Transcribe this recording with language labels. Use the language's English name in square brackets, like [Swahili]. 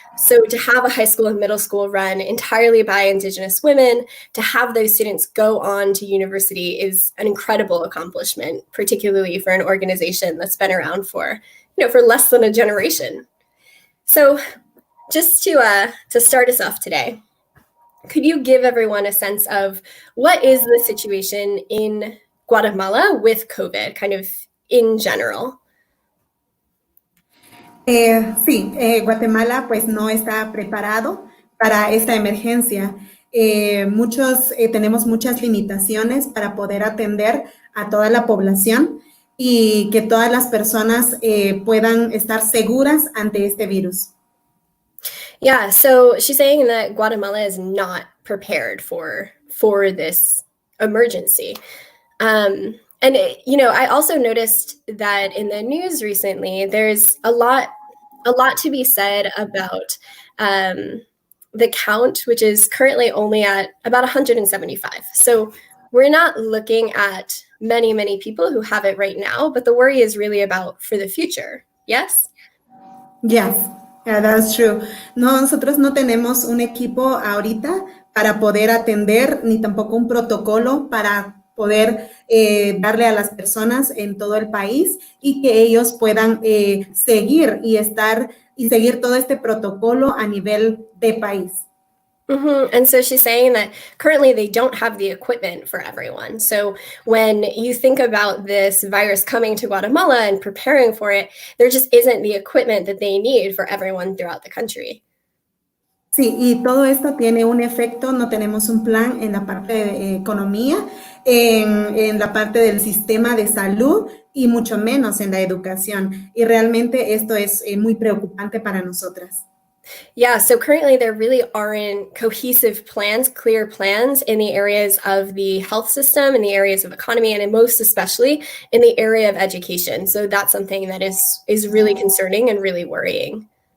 [English] So to have a high school and middle school run entirely by Indigenous women, to have those students go on to university is an incredible accomplishment, particularly for an organization that's been around for less than a generation. So just to start us off today, could you give everyone a sense of what is the situation in Guatemala with COVID, kind of in general? [Spanish] Sí, Guatemala pues no está preparado para esta emergencia. Tenemos muchas limitaciones para poder atender a toda la población y que todas las personas puedan estar seguras ante este virus. [English] Yeah, so she's saying that Guatemala is not prepared for this emergency. And, I also noticed that in the news recently, there's a lot to be said about the count, which is currently only at about 175. So we're not looking at many, many people who have it right now, but the worry is really about for the future. Yes? Yes. Yeah, that's true. [Spanish] No, nosotros no tenemos un equipo ahorita para poder atender, ni tampoco un protocolo para poder darle a las personas en todo el país y que ellos puedan seguir y estar y seguir todo este protocolo a nivel de país. [English] And so she's saying that currently they don't have the equipment for everyone. So when you think about this virus coming to Guatemala and preparing for it, there just isn't the equipment that they need for everyone throughout the country. [Spanish] Sí, y todo esto tiene un efecto, no tenemos un plan en la parte de economía, en la parte del sistema de salud y mucho menos en la educación. Y realmente esto es muy preocupante para nosotras. [English] Yeah, so currently there really aren't cohesive plans, clear plans in the areas of the health system, in the areas of economy, and most especially in the area of education. So that's something that is really concerning and really worrying.